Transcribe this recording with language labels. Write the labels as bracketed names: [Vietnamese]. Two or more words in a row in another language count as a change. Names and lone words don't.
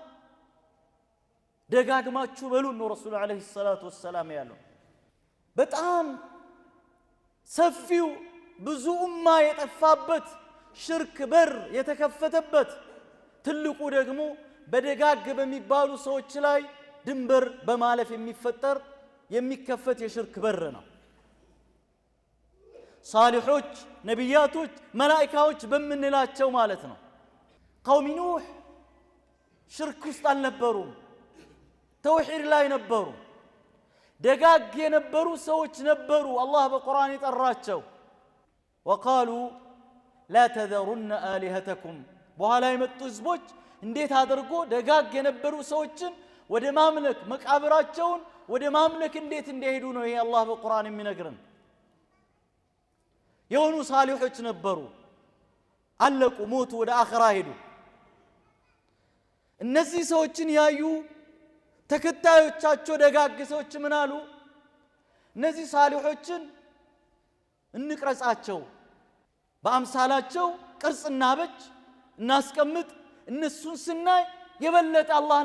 [Amharic] ደጋግማችሁ በሉ ነው ረሱል [Arabic] عليه الصلاة والسلام [Amharic] ያለው በጣም ሰፊው ብዙ ኡማ የጠፋበት ሽርክ በር የተከፈተበት ትልቁ ደግሞ በደጋግ በሚባሉ ሰዎች ላይ ድንበር በማለፍ የሚፈጠር የሚከፈት የሽርክ በር ነው ሳሊሖች ነቢያቶች መላእክቶች በመንላቸው ማለት ነው [Arabic] قوم نوح [Amharic] ሽርክ ውስጥ አልነበሩም ተውሂድ ላይ ነበሩ ደጋግ የነበሩ ሰዎች ነበሩ አላህ በቁርአን ይጠራቸው [Arabic] وقالوا لا تذرن آلهتكم [Amharic] በኋላ የመጡ ህዝቦች እንዴት አድርጎ ደጋግ የነበሩ ሰዎችን ወደ ማምለክ መቃብራቸውን ወደ ማምለክ እንዴት እንደሄዱ ነው ይሄ አላህ በቁርአን የሚነግረን የሆኑ ሳሊሖች ነበሩ አለቁ ሞቱ ወደ አኺራ ሄዱ እነዚህ ሰዎችን ያዩ ተከታዮቻቸው ደጋግ ሰዎች ምን አሉ እነዚህ ሳሊሖችን እንቅረጻቸው በአምሳላቸው ቅርጽና በጅ እናስቀምጥ እነሱን ስናይ የበለጠ አላህን